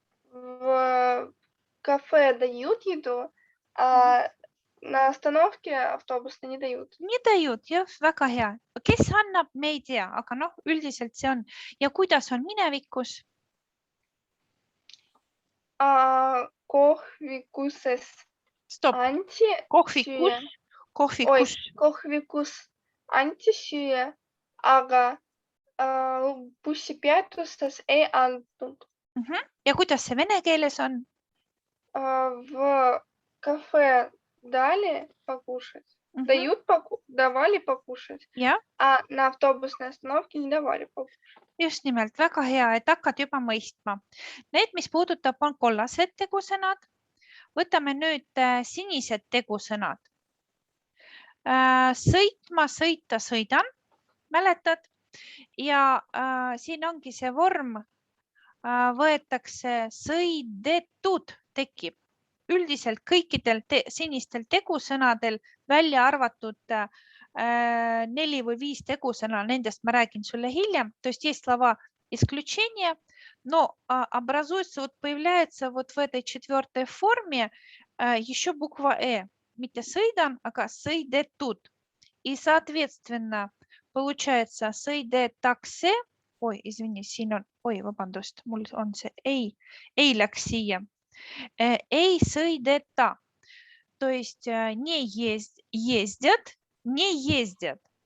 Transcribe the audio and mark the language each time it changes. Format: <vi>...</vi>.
<ru>В кафе дают еду, а на остановке автобусы не дают. Не dают,</ru> <et>jah, väga hea. Kes annab, me ei tea, aga noh, üldiselt see on. Ja kuidas on minevikus? Kohvikuses anti süüa. Kohvikus anti süüa, aga bussipeatuses ei antud. Ja kuidas see vene keeles on?</et> <ru>В кафе дали покушать. Давали покушать, а на автобусной остановке не давали покушать.</ru> <et>Just nimelt, väga hea, et hakkad juba mõistma. Need, mis puudutab, on kollased tegusõnad. Võtame nüüd sinised tegusõnad. Sõitma, sõita, sõidan, mäletad? Ja siin ongi see vorm, võetakse sõidetud, tekib. Üldiselt kõikidel sinistel tegusõnadel välja arvatud 4 või 5 tegusõna, nendest ma räägin sulle hiljem.</et> <ru>То есть есть слова исключения, но образуется, вот появляется вот в этой четвертой форме еще буква «э».</ru> <et>Mitte sõidan, aga sõidetud.</et> <ru>И, соответственно, получается sõidetakse. Ой, извини,</ru> <et>siin on, vabandust, mul on see ei läks siia. Ei sõideta.</et> <ru>То есть не ездят, не ездят.</ru>